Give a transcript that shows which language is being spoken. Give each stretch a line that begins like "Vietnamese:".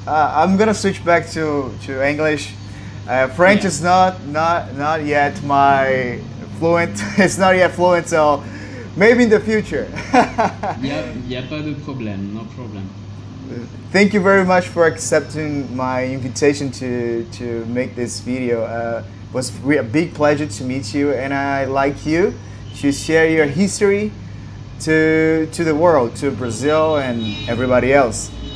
English: I'm gonna switch back to English. French is not yet my fluent. It's not yet fluent, so maybe in the future.
French: Y a pas de problème,
English: no problem. Thank you very much for accepting my invitation to make this video. It was a big pleasure to meet you, and I like you to share your history to the world, to Brazil and everybody else.